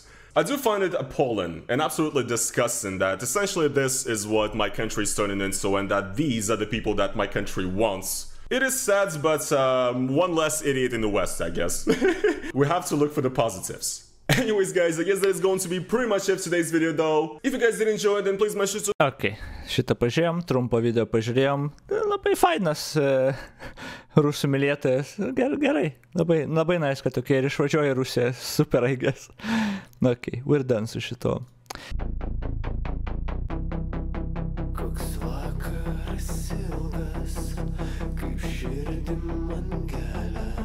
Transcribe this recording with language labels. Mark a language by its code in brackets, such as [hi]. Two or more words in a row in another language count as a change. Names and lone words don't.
[en] I do find it appalling and absolutely disgusting that essentially this is what my country is turning into and that these are the people that my country wants. It is sad, but one less idiot in the West, I guess. We have to look for the positives. Anyways, guys, I guess that is going to be pretty much it for today's video, though. If you guys did enjoy it, then please make sure to... [lt] Ok, šitą pažiūrėjom, trumpą video pažiūrėjom. Labai fainas rusų mylėtojas. Gerai, labai nice, kad tokie ir išvažiuoja Rusiją. [en] Super, I guess. Ok, we're done [lt] su šito. Koks vakaras ilgas, kaip širdim man kelia.